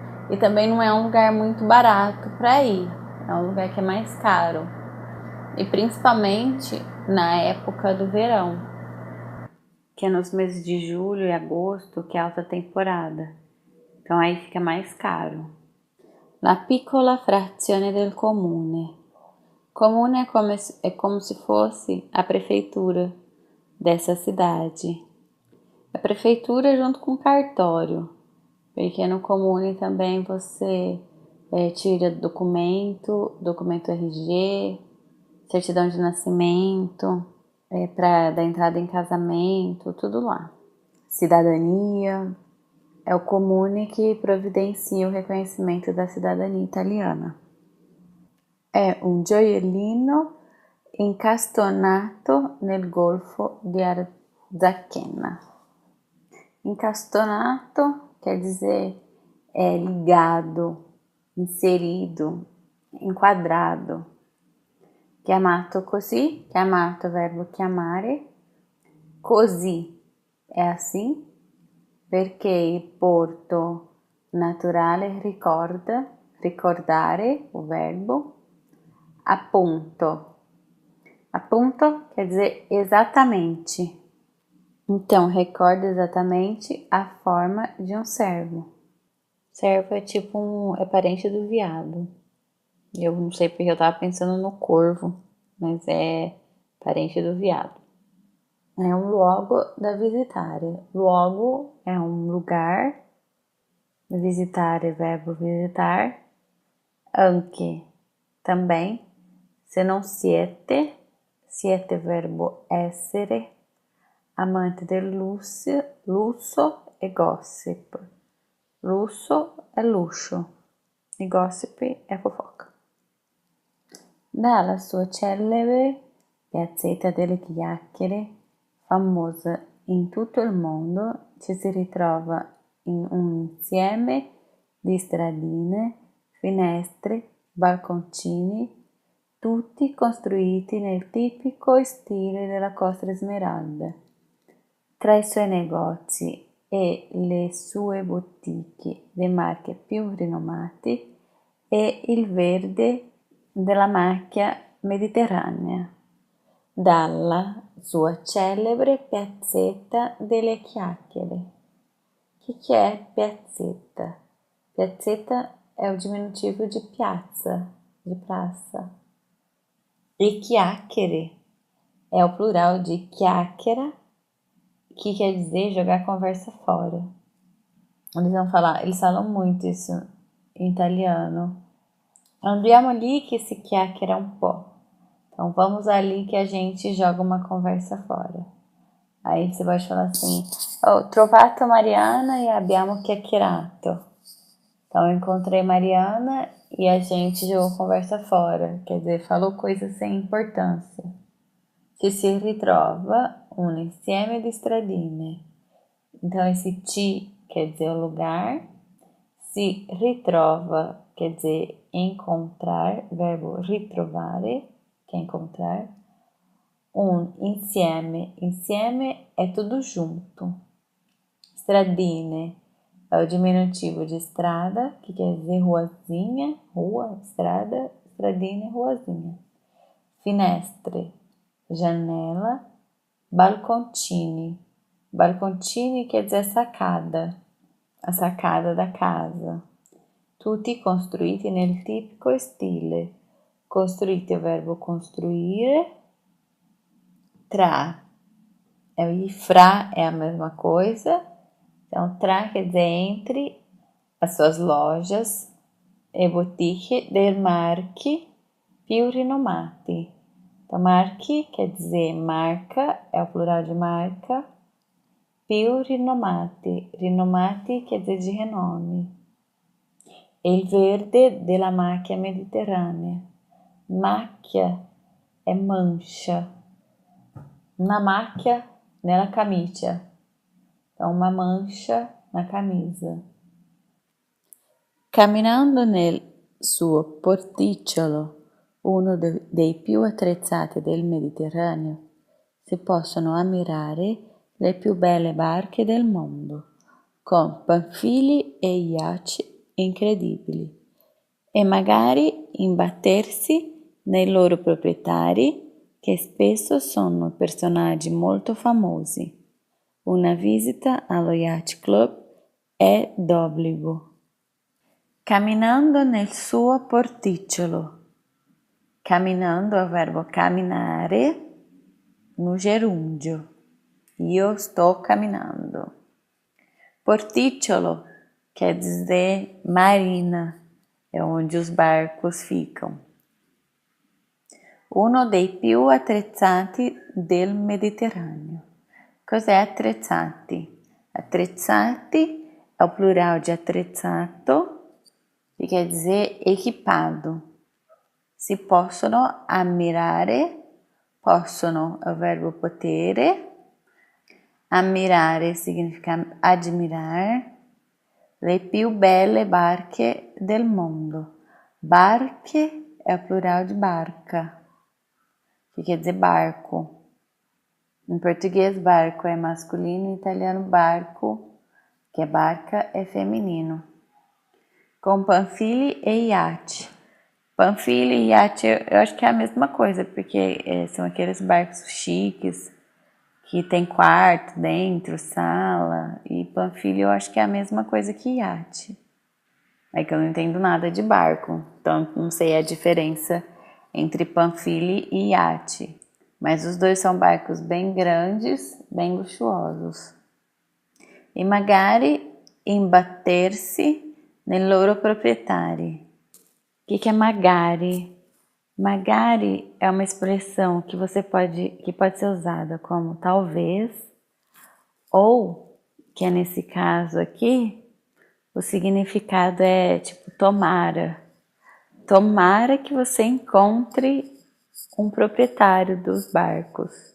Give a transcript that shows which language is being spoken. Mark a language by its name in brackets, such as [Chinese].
[Portuguese] E também não é um lugar muito barato para ir, é um lugar que é mais caro. E principalmente na época do verão, que é nos meses de julho e agosto, que é alta temporada. Então aí fica mais caro. [Italian] La piccola frazione del comune. [Portuguese] Comune é como se fosse a prefeitura dessa cidade. A prefeitura junto com o cartório, porque no comune também você tira documento RG, certidão de nascimento, para dar entrada em casamento, tudo lá. Cidadania, é o comune que providencia o reconhecimento da cidadania italiana. [Italian] É um gioiellino incastonato nel Golfo di Arzachena. [Portuguese] Incastonato quer dizer ligado, inserido, enquadrado. [Italian] Chiamato così, chiamato verbo chiamare, così è assim, perché il porto naturale ricorda, ricordare, o verbo, appunto. [Portuguese] Appunto quer dizer exatamente. Então, recorda exatamente a forma de um cervo. Cervo é tipo é parente do veado. Eu não sei porque eu tava pensando no corvo, mas é parente do veado. É um luogo [Italian] da visitare. [Portuguese] Luogo é um lugar. Visitare, verbo visitar. Anche, também. [Italian] Se non siete, verbo essere. Amante del lusso e gossip. [Portuguese] Lusso é luxo e gossip è fofoca. [Italian] Dalla sua celebre piazzetta delle chiacchiere, famosa in tutto il mondo, ci si ritrova in un insieme di stradine, finestre, balconcini, tutti costruiti nel tipico stile della Costa Smeralda. Tra i suoi negozi e le sue boutique dei marchi più rinomati e il verde della macchia mediterranea. Dalla sua celebre piazzetta delle chiacchiere. [Portuguese] Que é piazzetta? Piazzetta é o diminutivo de piazza, de praça. E chiacchiere é o plural de chiacchiera, que quer dizer jogar conversa fora. Eles falam muito isso em italiano. [Italian] Andiamo lì che si chiacchiera un po'. [Portuguese] Então vamos ali que a gente joga uma conversa fora. Aí você pode falar assim: [Italian] ho trovato Mariana e abbiamo chiacchierato. [Portuguese] Então eu encontrei Mariana e a gente jogou conversa fora. Quer dizer, falou coisas sem importância. [Italian] Ci si ritrova un insieme di stradine. [Portuguese] Então esse ti quer dizer o lugar. Si ritrova quer dizer encontrar, verbo ritrovare, que é encontrar. Un insieme, insieme é tudo junto. Stradine é o diminutivo de estrada, que quer dizer ruazinha, rua, estrada, stradine, ruazinha. finestre, janela, balconcini. Balconcini quer dizer sacada, a sacada da casa. [Italian] Tutti costruiti nel tipico stile. [Portuguese] Costruiti é o verbo construire. Tra. E fra é a mesma coisa. Então, tra quer dizer entre as suas lojas e boutique [Italian] dei marchi più rinomati. [Portuguese] Então, marchi quer dizer marca, é o plural de marca. Più rinomati. Rinomati quer dizer de renome. [Italian] Il verde della macchia mediterranea. Macchia [Portuguese] é mancha. [Italian] Una macchia nella camicia. [Portuguese] Então, uma mancha na camisa. [Italian] Camminando nel suo porticciolo, uno dei più attrezzati del Mediterraneo, si possono ammirare le più belle barche del mondo, con panfili e iacci incredibili, e magari imbattersi nei loro proprietari, che spesso sono personaggi molto famosi. Una visita allo Yacht Club è d'obbligo. Camminando nel suo porticciolo. [Portuguese] Camminando é o verbo camminare no gerúndio. [Italian] Io sto camminando. [Portuguese] Porticciolo quer dizer marina, é onde os barcos ficam. [Italian] Uno dei più attrezzati del Mediterraneo. Cos'è attrezzati? [Portuguese] Attrezzati é o plural de attrezzato, que quer dizer equipado. [Italian] Si possono ammirare, possono [Portuguese] é o verbo [Italian] potere, ammirare [Portuguese] significa admirar, [Italian] le più belle barche del mondo. [Portuguese] Barche é o plural de barca, que quer dizer barco. Em português, barco é masculino, em italiano, barco, que é barca, é feminino. Com panfili e iate. Panfili e iate, eu acho que é a mesma coisa, porque são aqueles barcos chiques, que tem quarto dentro, sala, e panfili eu acho que é a mesma coisa que iate. É que eu não entendo nada de barco, então não sei a diferença entre panfili e iate. Mas os dois são barcos bem grandes, bem luxuosos. [Italian] E magari imbattersi nei loro proprietari. [Portuguese] O que é magari? Magari é uma expressão que pode ser usada como talvez, ou, que é nesse caso aqui, o significado é tipo tomara. Tomara que você encontre um proprietário dos barcos.